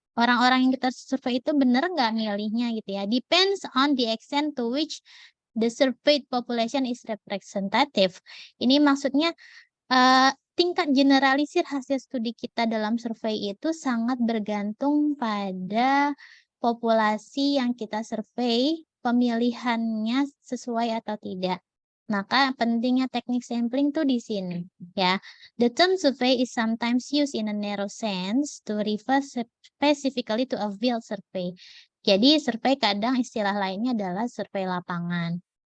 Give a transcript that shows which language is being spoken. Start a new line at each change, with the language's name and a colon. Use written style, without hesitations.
Indonesian: Orang-orang yang kita survei itu benar nggak milihnya gitu ya.
English: Depends on the extent to which the surveyed population is representative.
Indonesian: Ini maksudnya tingkat generalisir hasil studi kita dalam survei itu sangat bergantung pada populasi yang kita survei, pemilihannya sesuai atau tidak. Maka pentingnya teknik sampling tuh di sini ya.
English: The term survey is sometimes used in a narrow sense to refer specifically to a field survey.
Indonesian: Jadi survei kadang istilah lainnya adalah survei lapangan.